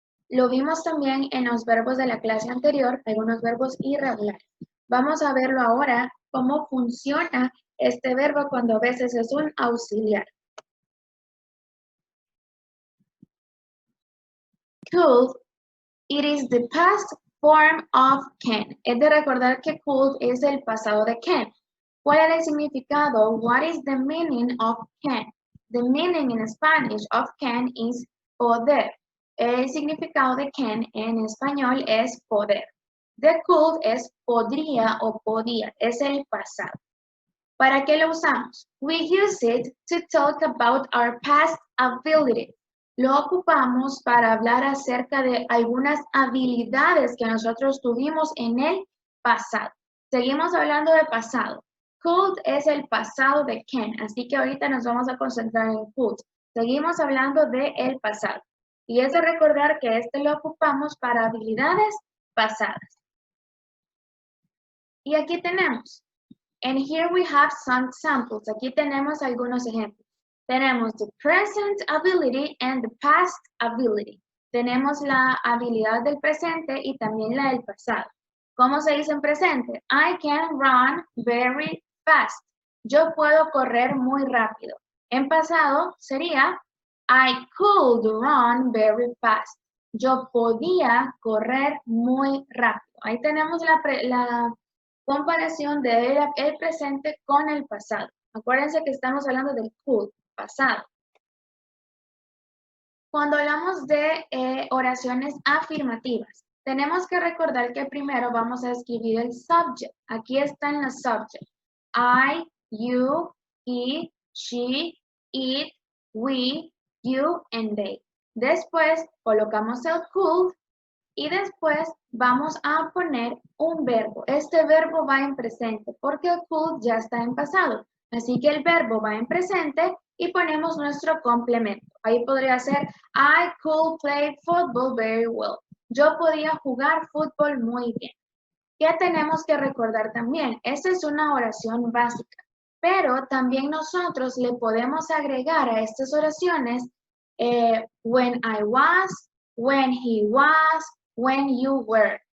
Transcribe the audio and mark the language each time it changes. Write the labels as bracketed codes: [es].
[es] Lo vimos también en los verbos de la clase anterior, algunos verbos irregulares. Vamos a verlo ahora cómo funciona este verbo cuando a veces es un auxiliar. [en] Could, it is the past form of can. [es] Es de recordar que could es el pasado de can. ¿Cuál es el significado? [en] What is the meaning of can? The meaning in Spanish of can is poder. [es] El significado de can en español es poder. The could es podría o podía, es el pasado. ¿Para qué lo usamos? [en] We use it to talk about our past ability. [es] Lo ocupamos para hablar acerca de algunas habilidades que nosotros tuvimos en el pasado. Seguimos hablando de pasado. Could es el pasado de can, así que ahorita nos vamos a concentrar en could. Seguimos hablando de el pasado. Y es de recordar que este lo ocupamos para habilidades pasadas. Y aquí tenemos. [en] And here we have some examples. [es] Aquí tenemos algunos ejemplos. Tenemos [en] the present ability and the past ability. [es] Tenemos la habilidad del presente y también la del pasado. ¿Cómo se dice en presente? [en] I can run very fast. [es] Yo puedo correr muy rápido. En pasado sería [en] I could run very fast. [es] Yo podía correr muy rápido. Ahí tenemos la comparación del presente con el pasado. Acuérdense que estamos hablando del could, pasado. Cuando hablamos de oraciones afirmativas, tenemos que recordar que primero vamos a escribir el subject. Aquí están los subjects. [en] I, you, he, she, it, we, you, and they. [es] Después colocamos el could y después vamos a poner un verbo. Este verbo va en presente porque el could ya está en pasado. Así que el verbo va en presente y ponemos nuestro complemento. Ahí podría ser [en] I could play football very well. [es] Yo podía jugar fútbol muy bien. ¿Qué tenemos que recordar también? Esta es una oración básica, pero también nosotros le podemos agregar a estas oraciones [en] when I was, when he was, when you were.